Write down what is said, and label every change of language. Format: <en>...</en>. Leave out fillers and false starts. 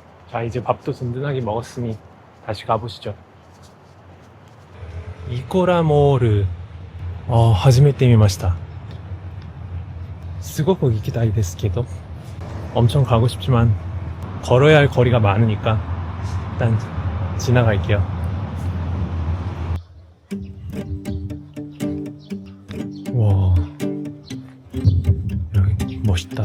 <ko>자, 이제 밥도 든든하게 먹었으니 다시 가보시죠.</ko> <ja>이코라몰을 初めて見ました。すごく行きたいですけど</ja> <ko>엄청 가고 싶지만 걸어야 할 거리가 많으니까 일단 지나갈게요. 와, 여기 멋있다.</ko>